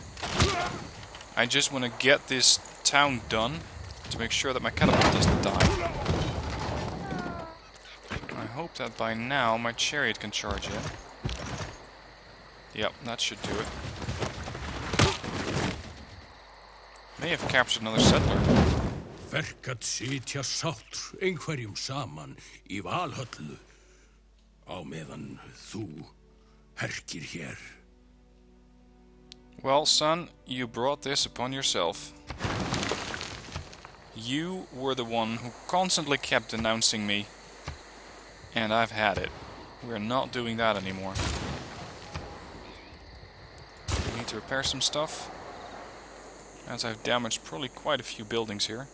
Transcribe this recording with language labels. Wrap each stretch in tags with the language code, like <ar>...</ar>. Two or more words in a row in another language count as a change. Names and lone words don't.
<en>I just want to get this town done, to make sure that my catapult doesn't die. I hope that by now my chariot can charge in. Yep, that should do it. May have captured another settler.</en> <is>Verkat sitja sátt einhverjum saman í Valhöllu á meðan þú herkir hér.</is> <en>Well, son, you brought this upon yourself. You were the one who constantly kept denouncing me, and I've had it. We're not doing that anymore. We need to repair some stuff, as I've damaged probably quite a few buildings here.</en>